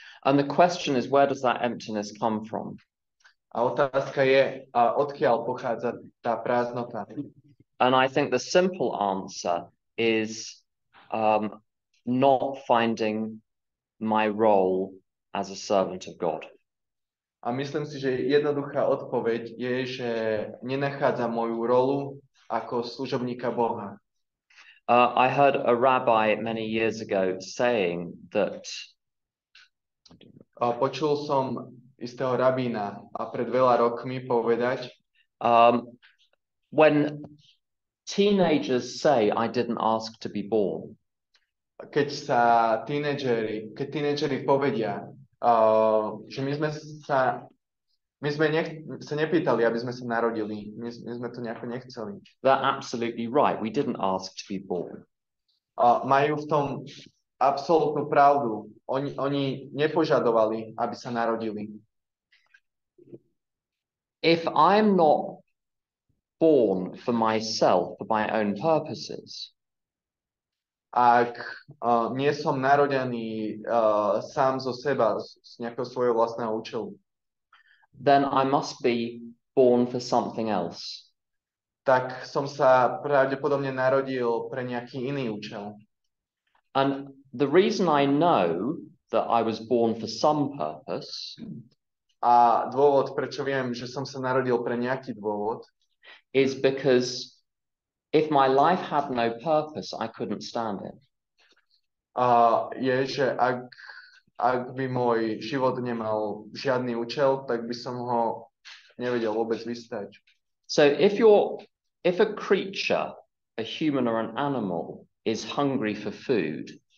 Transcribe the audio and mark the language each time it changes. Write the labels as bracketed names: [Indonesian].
[English] And the question is, where does that emptiness come from? [Slovak] A otázka je, odkiaľ pochádza tá prázdnota. [English] And I think the simple answer is not finding my role as a servant of God. [Slovak] A myslím si, že jednoduchá odpoveď je, že nenachádzam moju rolu ako služobníka Boha. [English] I heard a rabbi many years ago saying that [Slovak] Počul som istého rabína a pred veľa rokmi povedať, [English] when teenagers say, I didn't ask to be born, [Slovak] keď tínedžeri povedia, že my sme sa nepýtali, aby sme sa narodili. My sme to nejako nechceli. [English] they're absolutely right. We didn't ask to be born. [Slovak] Majú v tom absolútnu pravdu. Oni nepožadovali, aby sa narodili. [English] If I'm not born for myself, for my own purposes, [Slovak] Ak nie som narodený sám zo seba, z nejakého svojho vlastného účelu, [English] then I must be born for something else. [Slovak] tak som sa pravdepodobne narodil pre nejaký iný účel. [English] And the reason I know that I was born for some purpose [Slovak] A dôvod, prečo viem, že som sa narodil pre nejaký dôvod, [English] is because if my life had no purpose, I couldn't stand it. [Slovak] je, že ak by môj život nemal žiadny účel, tak by som ho nevedel vôbec vystať. [English] So if a creature, a human or an animal, is hungry for food,